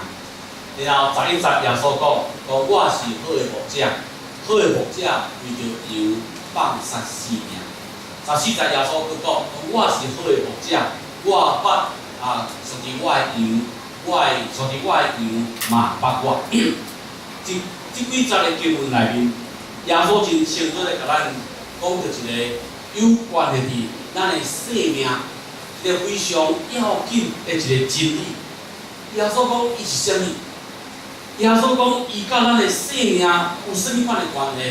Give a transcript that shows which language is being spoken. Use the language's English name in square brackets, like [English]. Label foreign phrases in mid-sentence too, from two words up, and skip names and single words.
[Min Nan Chinese] 然后11节耶稣讲我是好的牧者，好的牧者为着羊放杀性命。14节耶稣佫讲，我是好的牧者，我捌属于我的羊，属于我的羊嘛捌我。这几节的经文内面，耶稣真清楚地甲咱讲到一个有关的伫咱的生命，一个非常要紧的一个真理。耶稣讲伊是啥物？耶稣讲伊甲咱的生命有啥物款的关系？